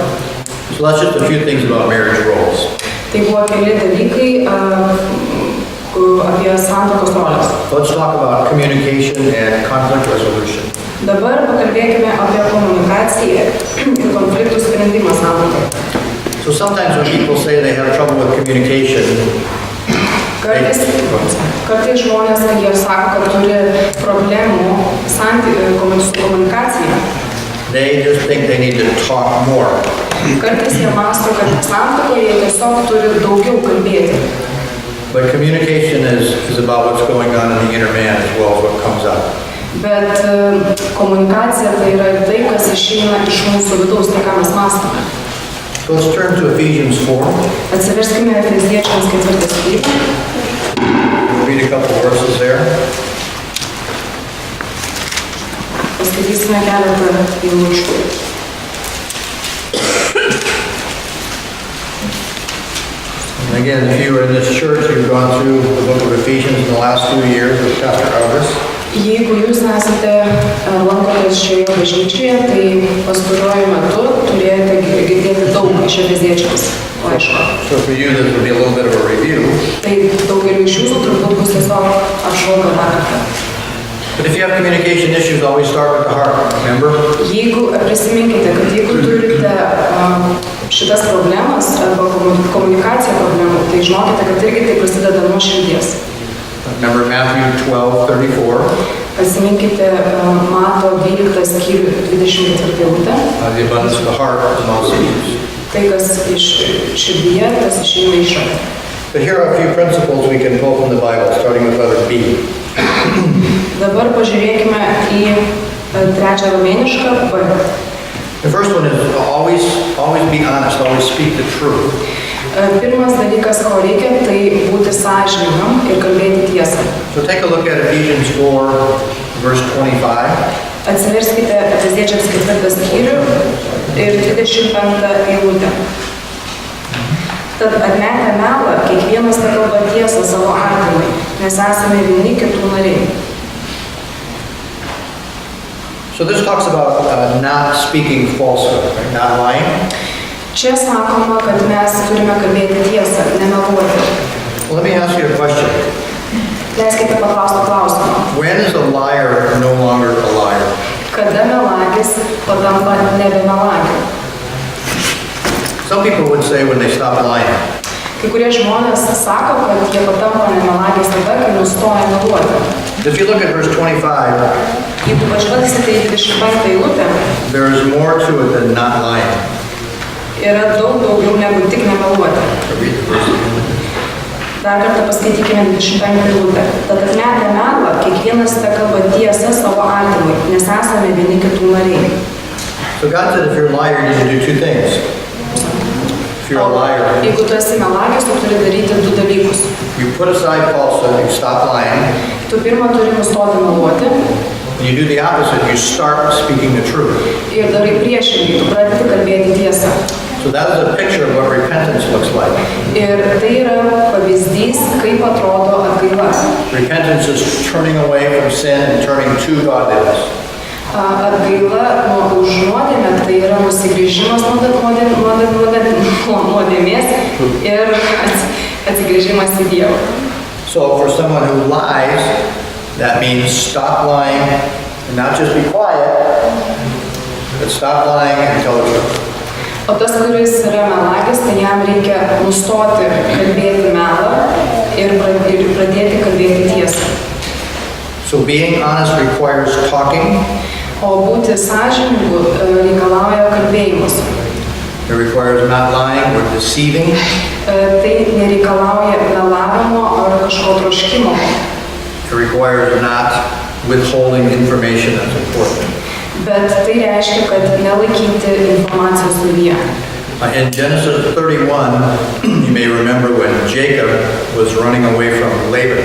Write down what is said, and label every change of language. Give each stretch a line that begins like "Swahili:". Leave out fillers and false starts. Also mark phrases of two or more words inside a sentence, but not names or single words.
English: So that's just a few things about marriage roles.
Lithuanian: Tai buvo keli dalykai apie santuokos rolės.
English: Let's talk about communication and conflict resolution.
Lithuanian: Dabar pakalbėkime apie komunikaciją ir konfliktų sprendimą santuokoje.
English: So sometimes when people say they have trouble with communication,
Lithuanian: Kartais žmonės, jie sako, kad turi problemų su komunikacija.
English: they just think they need to talk more.
Lithuanian: Kartais jie mąsto, kad santuokoje jie tiesiog turi daugiau kalbėti.
English: But communication is about what's going on in the inner man as well as what comes out.
Lithuanian: Bet komunikacija tai yra tai, kas išeina iš mūsų vidaus, tai ką mes mąstome.
English: So let's turn to Ephesians 4.
Lithuanian: Atsiverskime Efeziečiams 4 skyrių.
English: We'll read a couple verses there.
Lithuanian: Paskaitysime keletą eilučių.
English: And again, if you are in this church, you've gone through the book of Ephesians in the last few years with Pastor Elvis.
Lithuanian: Jeigu jūs esate lankotės šioje bažnyčioje, tai pastaruoju metu turėjote girdėti daug iš efeziečiams laiško.
English: So for you, this will be a little bit of a review.
Lithuanian: Tai daugeliu iš jūsų turbūt bus tiesiog apžvalga dar kartą.
English: But if you have communication issues, always start with the heart, remember?
Lithuanian: Jeigu prisiminkite, kad jeigu turite šitas problemas arba komunikacija problemų, tai žinokite, kad irgi tai prasideda nuo širdies.
English: Remember Matthew 12:34.
Lithuanian: Pasiminkite Mato 12 skyrių 24 eilutę.
English: The abundance of the heart, the mouth speaks.
Lithuanian: Tai, kas iš širdyje, tas išeina iš širdies.
English: But here are a few principles we can pull from the Bible, starting with letter B.
Lithuanian: Dabar pažiūrėkime į trečią romėnišką B.
English: The first one is always be honest, always speak the truth.
Lithuanian: Pirmas dalykas, ko reikia, tai būti sąžiningam ir kalbėti tiesą.
English: So take a look at Ephesians 4, verse 25.
Lithuanian: Atsiverskite Efeziečiams 4 skyrių ir 25 eilutę. Tad atmetę melą, kiekvienas tekalba tiesą savo artimui, nes esame vieni kitų nariai.
English: So this talks about not speaking falsehood, right? Not lying.
Lithuanian: Čia sakoma, kad mes turime kalbėti tiesą, nemeluoti.
English: Well, let me ask you a question.
Lithuanian: Leiskite paklausti klausimą.
English: When is a liar no longer a liar?
Lithuanian: Kada melagis patampa nebe melagiu?
English: Some people would say when they stop lying.
Lithuanian: Kai kurie žmonės sako, kad jie patampa nemelagis tada, kai nustoja meluoti.
English: If you look at verse 25,
Lithuanian: Jeigu pažvelgsite į 25 eilutę,
English: there is more to it than not lying.
Lithuanian: yra daug daugiau negu tik nemeluoti.
English: Read the verse.
Lithuanian: Dar kartą paskaitykime 25 eilutę. Tad atmetę melą, kiekvienas tekalba tiesą savo artimui, nes esame vieni kitų nariai.
English: So God said if you're a liar, you need to do two things. If you're a liar,
Lithuanian: Jeigu tu esi melagis, tu turi daryti du dalykus.
English: you put aside falsehood, you stop lying,
Lithuanian: Tu pirmą turi nustoti meluoti
English: and you do the opposite, you start speaking the truth.
Lithuanian: ir darai priešingai, tu pradedi kalbėti tiesą.
English: So that is a picture of what repentance looks like.
Lithuanian: Ir tai yra pavyzdys, kaip atrodo atgaila.
English: Repentance is turning away from sin and turning to godliness.
Lithuanian: Atgaila nuo užnuodėmę, tai yra nusigrįžimas nuo nuodėmės ir atsigrįžimas į Dievą.
English: So for someone who lies, that means stop lying and not just be quiet, but stop lying and tell the truth.
Lithuanian: O tas, kuris yra melagis, tai jam reikia nustoti kalbėti melą ir pradėti kalbėti tiesą.
English: So being honest requires talking.
Lithuanian: O būti sąžiningu reikalauja kalbėjimus.
English: It requires not lying or deceiving.
Lithuanian: Tai nereikalauja melavimo ar kažko troškimo.
English: It requires not withholding information that's important.
Lithuanian: Bet tai reiškia, kad nelaikyti informacijos savyje.
English: In Genesis 31, you may remember when Jacob was running away from Laban.